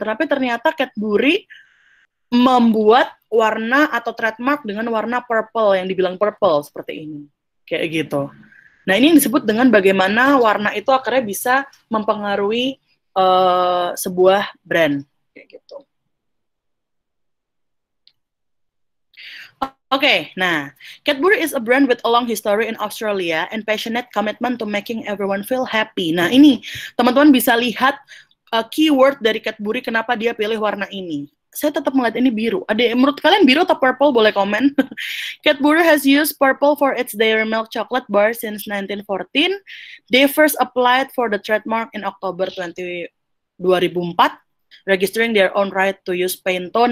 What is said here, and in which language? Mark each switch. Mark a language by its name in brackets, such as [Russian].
[Indonesian] Tapi ternyata Cadbury membuat warna atau trademark dengan warna purple yang dibilang purple seperti ini. Kayak gitu. Nah, ini yang disebut dengan bagaimana warna itu akhirnya bisa mempengaruhi sebuah brand kayak gitu. [English] Oke, nah, Cadbury is a brand with a long history in Australia and passionate commitment to making everyone feel happy. [Indonesian] Nah, ini teman-teman bisa lihat keyword dari Cadbury kenapa dia pilih warna ini. Saya tetap melihat ini biru. Ada menurut kalian biru atau purple? Boleh komen. [English] Cadbury has used purple for its dairy milk chocolate bar since 1914. They first applied for the trademark in October 2004, registering their own right to use Pantone.